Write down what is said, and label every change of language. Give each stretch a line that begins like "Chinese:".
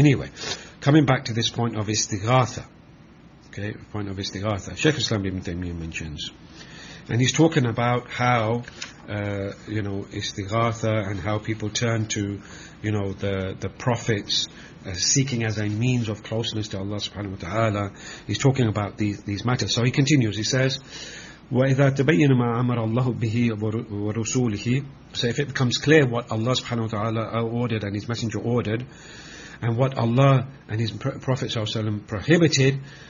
English: Anyway, coming back to this point of istighatha. Okay, point of istighatha. Shaykh Islam Ibn Taymiyyah mentions, and he's talking about how you know, istighatha, and how people turn to, you know, the prophets, seeking as a means of closeness to Allah Subhanahu wa Taala. He's talking about these matters. So he continues. He says,
Arabic: وَإِذَا تَبَيَّنَ مَا أَمَرَ اللَّهُ بِهِ وَرُسُولِهِ.
English: So if it becomes clear what Allah Subhanahu wa Taala ordered and His Messenger ordered, and what Allah and His Prophet Sallallahu Alaihi Wasallam prohibited.